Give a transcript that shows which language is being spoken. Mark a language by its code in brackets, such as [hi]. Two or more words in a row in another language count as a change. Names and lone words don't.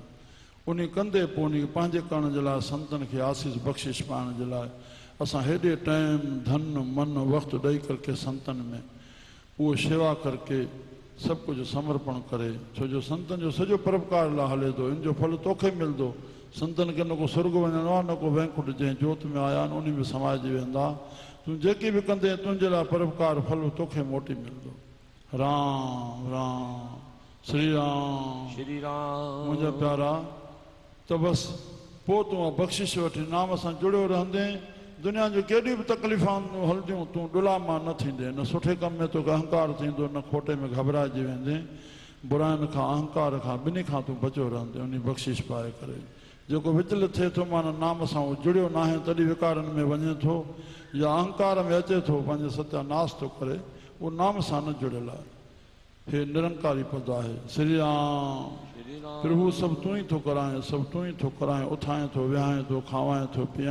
[sd] उन कंदे पोइ उन पंहिंजे करण जे लाइ, संतनि खे आसीस बख़्शिश पाइण जे लाइ असां हेॾे टाइम धन मन वक़्तु ॾेई करके संतनि में उहो शेवा करके सभु कुझु समर्पण करे। छो जो संतनि जो सॼो परोपकार लाइ हले थो, इन जो फल तोखे मिलंदो। संतनि खे न को स्वर्ग वञिणो आहे, न को वैकुंठ जंहिं जोत में आया आहिनि उन में समाइजी वेंदा। तूं जेकी बि कंदे तुंहिंजे लाइ परोपकार फल तोखे मोटी मिलंदो। राम राम श्री राम श्री राम। मुंहिंजा प्यारा, त बसि पोइ तूं बख़्शिश वठी नाम सां जुड़ियो रहंदे, दुनिया जूं केॾियूं बि तकलीफ़ूं हलंदियूं, तूं डुलामा न थींदे। न सुठे कम में तोखे अहंकार थींदो, न खोटे में घबराइजी वेंदे। बुराइनि खां अहंकार खां ॿिन्ही खां तूं बचियो रहंदे उन बख़्शिश पाए करे। जेको विचलित थिए थो, माना नाम सां उहो जुड़ियो न आहे, तॾहिं विकारनि में वञे थो या अहंकार में अचे थो, पंहिंजो सत्यानाश थो करे, उहो नाम सां न जुड़ियल आहे। हे निरंकारी पद आहे। श्री राम। प्रभु सभु तूं ई थो कराए, सभु तूं ई थो कराए, उथाए थो, विहाए थो, खावाए थो, पीआए